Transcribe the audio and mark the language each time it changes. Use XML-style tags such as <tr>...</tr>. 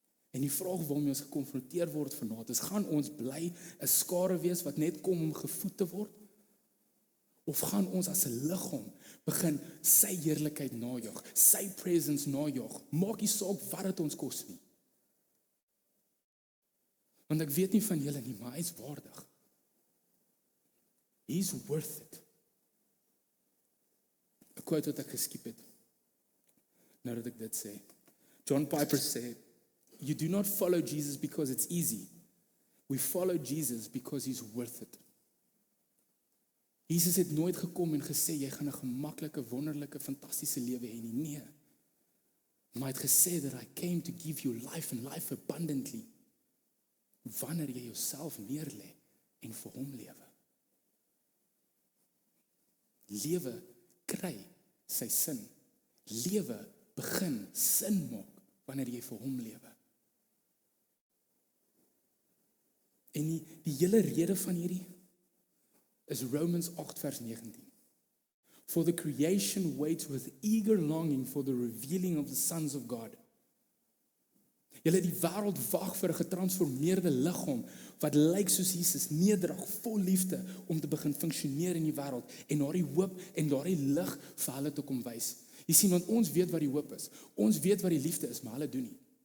<af>En die vraag waarmee ons gekonfronteer word vanaand is, gaan ons bly 'n skare wees wat net kom om gevoed te word? Of gaan ons as 'n liggaam begin sy heerlikheid najag, sy presence najag? Maak nie saak wat dit ons kos nie. Want ek weet nie van julle nie, maar hy is waardig.</af> <en>He's worth it.</en> <af>'n Quote wat ek geskiep het, nou dat ek dit sê.</af> <en>John Piper sê, "You do not follow Jesus because it's easy. We follow Jesus because he's worth it."</en> <af>Jesus het nooit gekom en gesê, jy gaan 'n gemaklike, wonderlike, fantastiese lewe hê nie. Nee. Maar hy het gesê</af> <en>that I came to give you life and life abundantly.</en> <af>Wanneer jy jouself neerlê en vir hom lewe. Lewe kry sy sin. Lewe begin sin maak wanneer jy vir hom lewe. En die hele rede van hierdie is Romans 8 vers 19.</af> <en>For the creation waits with eager longing for the revealing of the sons of God.</en> <af>Julle, die wêreld wag vir 'n getransformeerde liggaam wat lyk soos Jesus, nederig, vol liefde om te begin funksioneer in die wêreld en daardie hoop en daardie lig vir hulle te kom wys. Jy sien, want ons weet wat die hoop is. Ons weet wat die liefde is, maar hulle doen nie.</af>